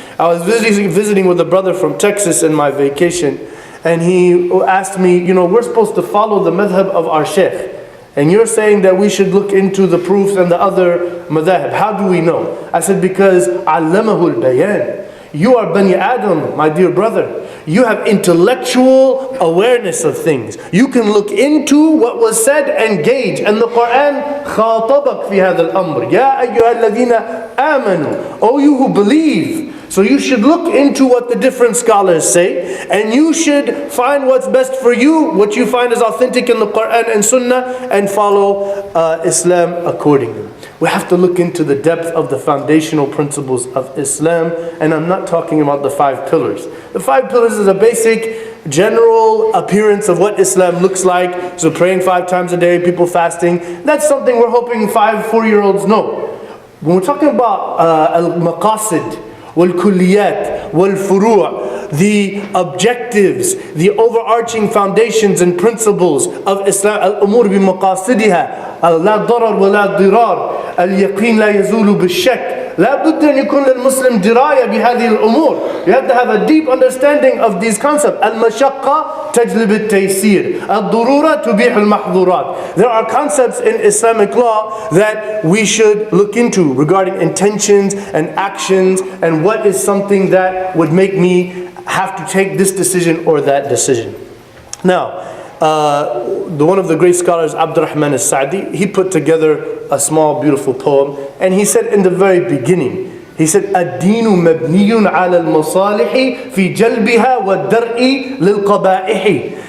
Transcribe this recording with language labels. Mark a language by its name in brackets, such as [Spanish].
[English] I was visiting with a brother from Texas in my vacation, and he asked me, we're supposed to follow the madhab of our sheikh, and you're saying that we should look into the proofs and the other madhab. How do we know? I said, because [Arabic] allamahul bayan. [English] You are Bani Adam, my dear brother. You have intellectual awareness of things. You can look into what was said and gauge. And the Quran [Arabic] خاطبك في هذا الأمر. يا أيها الذين آمنوا. [English] Oh, you who believe. So you should look into what the different scholars say, and you should find what's best for you, what you find is authentic in the Quran and Sunnah, and follow Islam accordingly. We have to look into the depth of the foundational principles of Islam, and I'm not talking about the 5 pillars. The 5 pillars is a basic general appearance of what Islam looks like. So praying 5 times a day, people fasting, that's something we're hoping 4-year-olds know. When we're talking about [Arabic] al-maqasid, wal-kulliyat, wal-furu', [English] the objectives, the overarching foundations and principles of Islam, [Arabic] al-umur bi-maqasidiha, la darar wa la dirar, al-yaqeen la yazulu bil-shak. لا بد أن يكون للمسلم دراية بهذه الأمور. [English] You have to have a deep understanding of these concepts. [Arabic] المشقة تجلب التيسير. الضرورة تبيح المحظورات. [English] There are concepts in Islamic law that we should look into regarding intentions and actions, and what is something that would make me have to take this decision or that decision. Now, one of the great scholars, Abdurrahman al-Sa'di, he put together a small, beautiful poem, and he said in the very beginning, he said, [Arabic] الدين مبني على المصالح في جلبها والدرء للقبائح.